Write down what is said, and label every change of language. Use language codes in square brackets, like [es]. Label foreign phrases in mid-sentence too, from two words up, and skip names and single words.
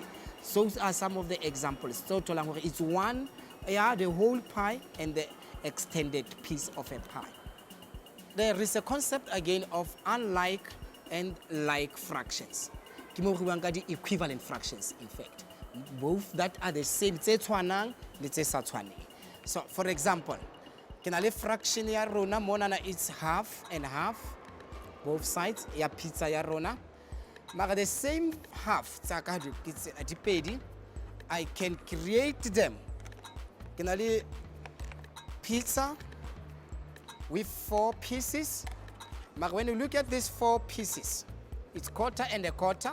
[en] Those are some of the examples. So it's 1, the whole pie and the extended piece of a pie. There is a concept again of unlike and like fractions. The equivalent fractions, in fact. Both that are the same. So, for example, fraction [st] ya rona monana, [en] it's half and half, both sides [st] ya pizza ya rona. [en] But the same half, I can create them. Pizza with 4 pieces. But when you look at these 4 pieces, it's quarter and a quarter.